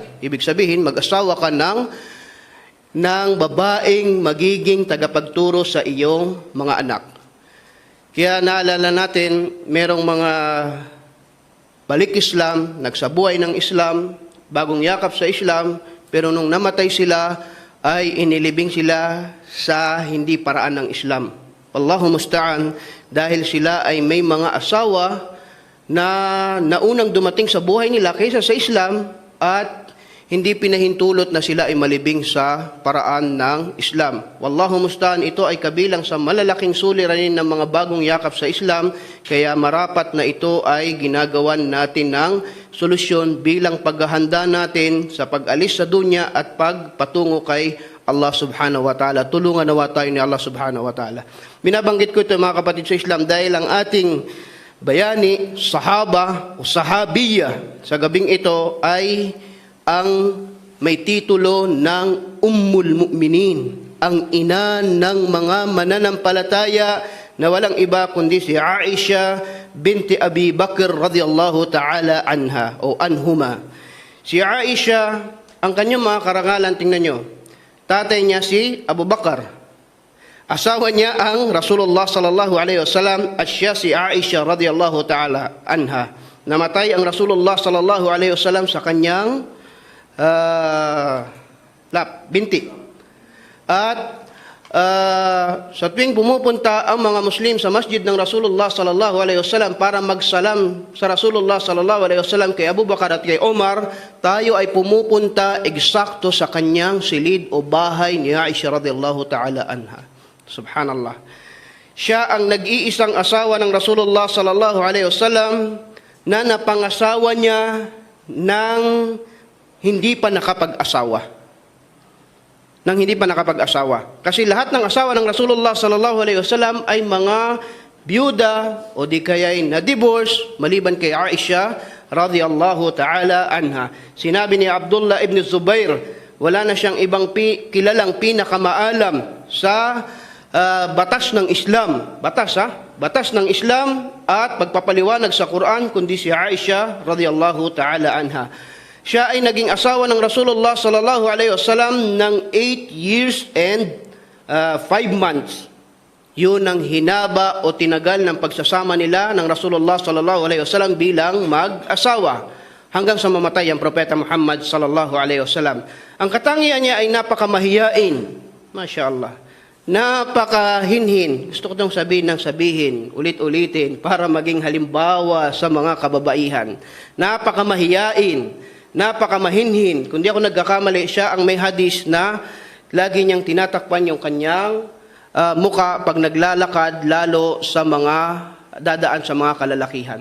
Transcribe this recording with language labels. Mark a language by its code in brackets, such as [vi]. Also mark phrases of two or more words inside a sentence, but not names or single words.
[tl] Ibig sabihin, mag-asawa ka ng babaeng magiging tagapagturo sa iyong mga anak. Kaya naalala natin, merong mga balik Islam, nagsabuhay ng Islam, bagong yakap sa Islam, pero nung namatay sila, ay inilibing sila sa hindi paraan ng Islam. [ar] والله المستعان, [tl] dahil sila ay may mga asawa na naunang dumating sa buhay nila kaysa sa Islam, at hindi pinahintulot na sila ay malibing sa paraan ng Islam. [ar] والله المستعان, [tl] ito ay kabilang sa malalaking suliranin ng mga bagong yakap sa Islam, kaya marapat na ito ay ginagawan natin ng solusyon bilang paghahanda natin sa pag-alis sa dunya at pagpatungo kay [ar] الله سبحانه وتعالى. [tl] Tulungan nawa tayo ni [ar] الله سبحانه وتعالى. [tl] Binabanggit ko ito mga kapatid sa Islam dahil ang ating bayani, sahaba o sahabiya sa gabing ito ay ang may titulo ng [ar] أم المؤمنين, [tl] ang ina ng mga mananampalataya na walang iba kundi si Aisha binti Abi Bakr [ar] رضي الله تعالى عنها [tl] o anhuma. Si Aisha, ang kanyang mga karangalan, tingnan nyo, tatay niya si Abu Bakar, asawa niya ang [ar] رسول الله صلى الله عليه وسلم, [tl] at siya si Aisha [ar] رضي الله تعالى عنها. [tl] Namatay ang [ar] رسول الله صلى الله عليه وسلم [tl] sa kanyang binti. At sa tuwing pumupunta ang mga Muslim sa masjid ng [ar] رسول الله صلى الله عليه وسلم [tl] para magsalam sa [ar] رسول الله صلى الله عليه وسلم [tl] kay Abu Bakar at kay Omar, tayo ay pumupunta eksakto sa kanyang silid o bahay ni Aisha [ar] رضي الله تعالى عنها. [tl] Subhanallah. Siya ang nag-iisang asawa ng [ar] رسول الله صلى الله عليه وسلم [tl] na napangasawa niya ng hindi pa nakapag-asawa. Kasi lahat ng asawa ng [ar] رسول الله صلى الله عليه وسلم [tl] ay mga byuda o di kaya'y na-divorce maliban kay Aisha [ar] رضي الله تعالى عنها. [tl] Sinabi ni Abdullah ibn Zubair, wala na siyang ibang kilalang pinakamaalam sa batas ng Islam. Batas ng Islam at pagpapaliwanag sa Quran kundi si Aisha [ar] رضي الله تعالى عنها. [tl] Siya ay naging asawa ng [ar] رسول الله صلى الله عليه وسلم [tl] ng [en] 8 years and 5 months. [tl] Yun ang hinaba o tinagal ng pagsasama nila ng [ar] رسول الله صلى الله عليه وسلم [tl] bilang mag-asawa hanggang sa mamatay ang propeta Muhammad [ar] صلى الله عليه وسلم. [tl] Ang katangian niya ay napakamahiyain. [ar] ما شاء الله. [tl] Napakahinhin. Gusto ko itong sabihin, ulit-ulitin para maging halimbawa sa mga kababaihan. Napakamahiyain. Napakamahinhin. Kung di ako nagkakamali, siya ang may hadis na lagi niyang tinatakpan yung kanyang muka pag naglalakad, lalo sa mga dadaan sa mga kalalakihan.